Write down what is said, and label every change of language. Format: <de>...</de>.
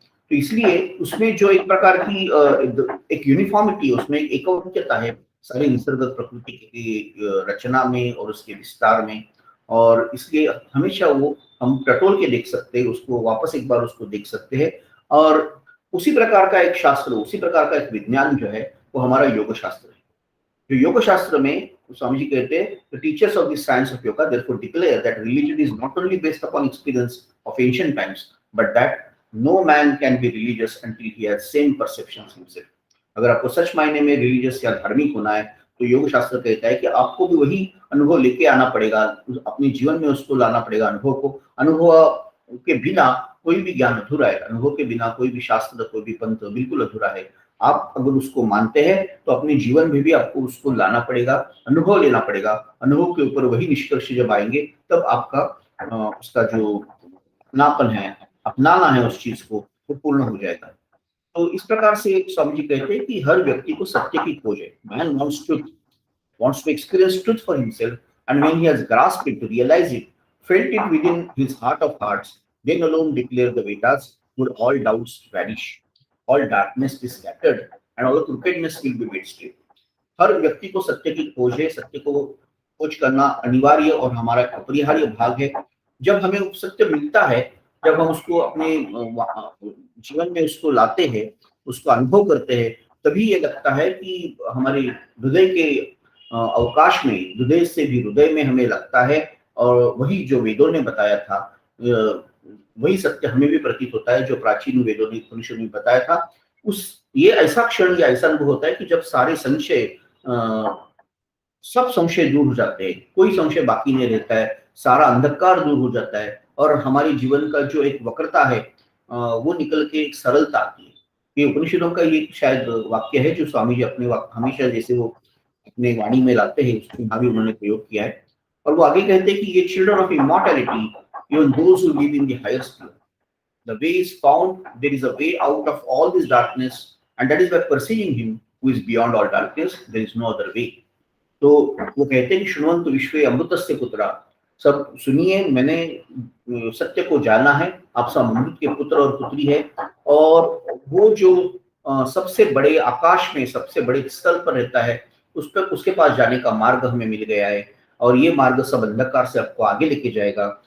<hi>तो इसलिए उसमें जो एक प्रकार की एक यूनिफॉर्मिटी, उसमें एक एकत्वता है सारे निसर्ग प्रकृति की रचना में और उसके विस्तार में, और इसलिए हमेशा वो हम टटोल के देख सकते हैं उसको, वापस एक बार उसको देख सकते हैं। और उसी प्रकार का एक शास्त्र, उसी प्रकार का एक विज्ञान जो है वो हमारा योग शास्त्र है। जो योग शास्त्र में स्वामी जी कहते हैं,</hi> <en>the teachers of the science of yoga therefore declare that religion is not only based upon experience of ancient times, but that no man can be religious until he has same perceptions himself।</en> <hi>अगर आपको सच मायने में religious या धार्मिक होना है, तो योग शास्त्र कहता है कि आपको भी वही अनुभव लेके आना पड़ेगा, अपने जीवन में उसको लाना पड़ेगा अनुभव को। अनुभव के बिना कोई भी ज्ञान अधूरा है, अनुभव के बिना कोई भी शास्त्र, कोई भी पंथ बिल्कुल अधूरा है। आप अगर उसको मानते हैं तो अपने जीवन में भी आपको उसको लाना पड़ेगा, अनुभव लेना पड़ेगा। अनुभव के ऊपर वही निष्कर्ष जब आएंगे, तब आपका उसका जो अपनापन है, अपनाना है उस चीज को, वो पूर्ण हो जाएगा। तो इस प्रकार से स्वामी जी कहते हैं कि हर व्यक्ति को सत्य की खोज है।</hi> <en>Man wants to experience truth for himself, and when he has grasped it, to realize it, felt it within his heart of hearts, then alone declare the Vedas, would all doubts vanish, all darkness be scattered, and all crookedness will be made straight।</en> <hi>हर व्यक्ति को सत्य की खोज है, सत्य को खोज करना अनिवार्य और हमारा अपरिहार्य भाग है। जब हमें वो सत्य मिलता है, जब हम उसको अपने जीवन में उसको लाते हैं, उसको अनुभव करते हैं, तभी ये लगता है कि हमारे हृदय के अवकाश में, हृदय से भी हृदय में हमें लगता है, और वही जो वेदों ने बताया था, वही सत्य हमें भी प्रतीत होता है, जो प्राचीन वेदों ने, उपनिषदों ने बताया था। उस ये ऐसा क्षण या ऐसा अनुभव होता है कि जब सारे संशय, सब संशय दूर हो जाते हैं, कोई संशय बाकी नहीं रहता है, सारा अंधकार दूर हो जाता है, और हमारे जीवन का जो एक वक्रता है, वो निकल के एक सरलता आती है। ये उपनिषदों का ये शायद वाक्य है जो स्वामी जी अपने हमेशा जैसे वो अपने वाणी में लाते हैं, उसको यहाँ भी उन्होंने प्रयोग किया है। और वो आगे कहते हैं कि</hi> <en>ये children of immortality, even those who live in the higher sphere, the way is found, there is a way out of all this darkness, and that is by perceiving him who is beyond all darkness, there is no other way.</en> <hi>तो वो कहते हैं कि</hi> <sa>शुण्वन्तु विश्वे अमृतस्य पुत्रा,</sa> <hi>सब सुनिए, मैंने सत्य को जाना है, आप सब अमृत के पुत्र और पुत्री है, और वो जो सबसे बड़े आकाश में सबसे बड़े स्थल पर रहता है, उस पर उसके पास जाने का मार्ग हमें मिल गया है, और ये मार्ग सब अंधकार से आपको आगे लेके जाएगा।</hi>